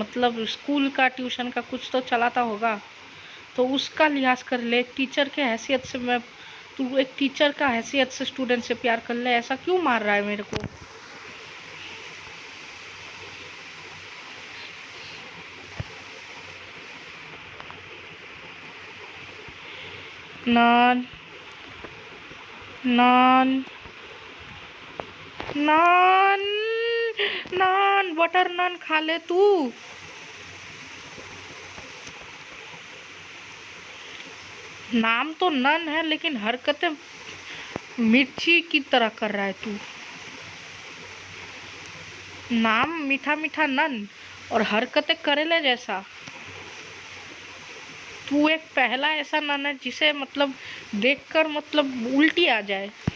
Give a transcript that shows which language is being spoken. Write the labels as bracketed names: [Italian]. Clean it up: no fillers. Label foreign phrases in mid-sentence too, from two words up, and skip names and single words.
[Hindi] मतलब स्कूल का ट्यूशन का कुछ तो चलाता होगा, तो उसका लिहाज कर ले। टीचर के हैसियत से मैं, तू एक टीचर का हैसियत से स्टूडेंट से प्यार कर ले। ऐसा क्यों मार रहा है मेरे को? नान, नान, नान, नान, बटर नान खा ले तू। नाम तो नन है लेकिन हरकतें मिर्ची की तरह कर रहा है तू। नाम मीठा मीठा नन और हरकतें करेले जैसा। तू एक पहला ऐसा नन है जिसे मतलब देखकर मतलब उल्टी आ जाए।